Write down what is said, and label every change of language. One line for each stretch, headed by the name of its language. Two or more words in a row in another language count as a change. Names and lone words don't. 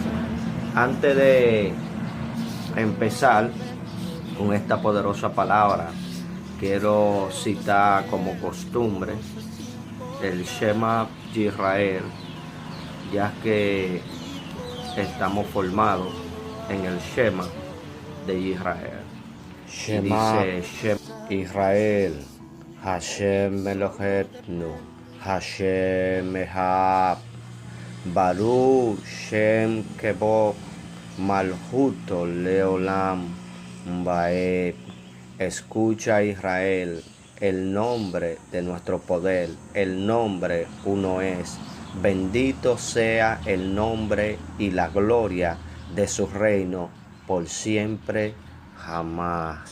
Spanish: Antes de empezar con esta poderosa palabra, quiero citar como costumbre el Shema Israel, ya que estamos formados en el Shema de Israel. Shema Dice Shema
Hebrew: ישראל, השם אלוהינו, השם אחד, ברוך שם כבוד מלכותו לעולם ועד.
Spanish: Escucha, Israel, el nombre de nuestro poder, el nombre uno es. Bendito sea el nombre y la gloria de su reino por siempre jamás.